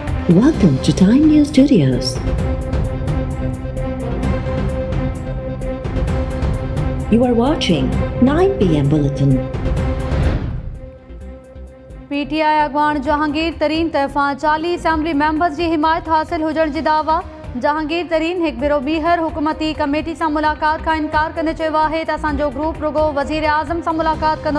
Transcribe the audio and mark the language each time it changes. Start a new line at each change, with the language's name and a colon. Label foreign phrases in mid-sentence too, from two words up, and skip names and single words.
English: Welcome to Time News Studios. You are watching 9 PM Bulletin.
Sindhi: PTI अगवान जहांगीर तरीन तरफ़ां 40
English: assembly members
Sindhi: जी हिमायत हासिल हुजण जी दावा। जहांगीर तरीन हिकु भेरो ॿीहर हुकूमती कमेटी सां मुलाक़ात खां इनकार कंदे चयो आहे त असांजो ग्रुप रुगो वज़ीर आज़म सां मुलाक़ात कंदो।